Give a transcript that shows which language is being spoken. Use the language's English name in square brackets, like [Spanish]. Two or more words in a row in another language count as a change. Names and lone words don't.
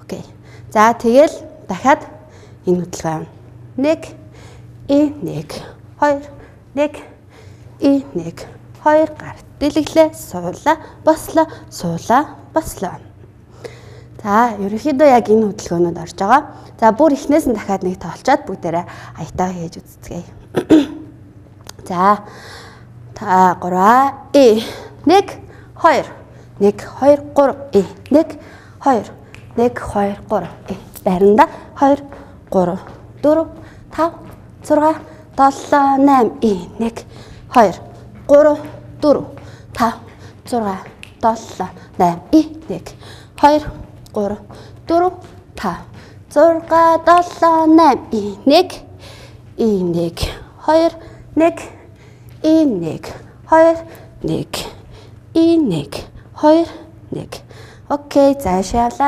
[Mongolian] За тэгэл дахиад энэ хөдөлгөөн 1 И 1 2 1 И 1 2 гарт дэлгэлээ суулаа бослоо суулаа бослоо. За ерөнхийдөө яг энэ хөдөлгөөнөд орж байгаа. За бүр эхнээс нь дахиад нэг тоолчоод бүгдээрээ аятаа хийж үзцгээе. За та 3 И 1 2 1 2 3 И 1 2 1 2 3 И байранда 2 3 4 5 6 7 8 И 1 2 3 4 5 6 7 8 И 1 2 3 4 5 6 7 8 И 1 И 1 2 1 И 1 2 1 И 1 2 1 Окей, заашаа явлаа.